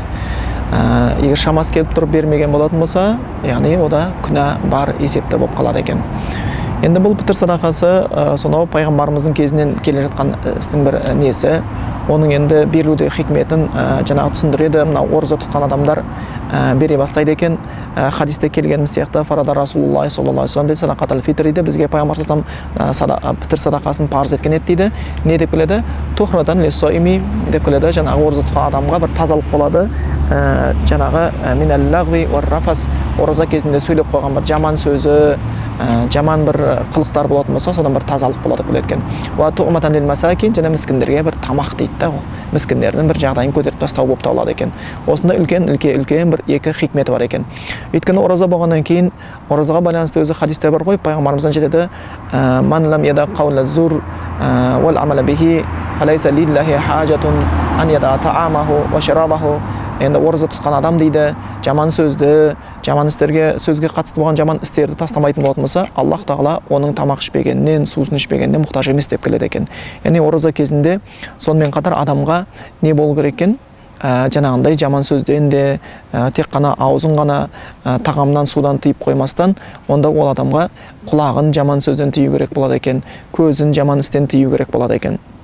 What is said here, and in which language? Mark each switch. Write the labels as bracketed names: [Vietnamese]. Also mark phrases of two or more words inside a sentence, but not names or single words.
[Kazakh] Егер шамасы келіп тұрып бермеген болатын болса, яғни ода күнә бар есепті болып қалады екен. Енді бұл пітір садақасы сонау пайғамбарымыздың кезінен келе жатқан істің бір несі. Оның енді берілуде хикметін жаңағы түсіндіреді. Мына ораза тұтқан адамдар бере бастайды екен. Хадисте келгеніміз сияқты [Arabic] فرض رسول الله صلى الله عليه وسلم صدقة الفطر [Kazakh] дейді. Бізге пайғамбар пітір садақасын парыз еткен еді дейді. Не деп келеді? [Arabic] طهرة للصائم [Kazakh] деп келеді. Жаңағы ораза тұтқан адамға бір тазалық болады. Жаңағы [Arabic] من اللغو والرفث, [Kazakh] ораза кезінде сөйлеп қойған бір жаман сөзі, жаман бір қылықтар болатын болса, содан бір тазалық болады деп келеді екен. [Arabic] وطعمة للمساكين, [Kazakh] және міскіндерге бір тамақ дейді да, ол міскіндердің бір жағдайын көтеріп тастау болып табылады екен. Осында үлкен бір екі хикметі бар екен. Өйткені ораза болғаннан кейін, оразаға байланысты өзі хадисте бар ғой, пайғамбарымыздан жетеді: [Arabic] "من لم يدع قول الزور والعمل به فليس لله حاجة في أن يدع طعامه وشرابه". [Kazakh] Енді ораза тұтқан адам дейді, жаман сөзді, жаман істерге, сөзге қатысты болған жаман істерді тастамайтын болатын болса, Аллах тағала оның тамақ ішпегеннен, сусын ішпегеннен мұқтаж емес деп келеді екен. Яғни ораза кезінде сонымен қатар адамға не болу керек екен? Жаңағындай жаман сөзден де, тек қана аузын ғана тағамнан, судан тыйып қоймастан, онда ол адамға құлағын жаман сөзден тыю керек болады екен, көзін жаман істен тыю керек болады екен.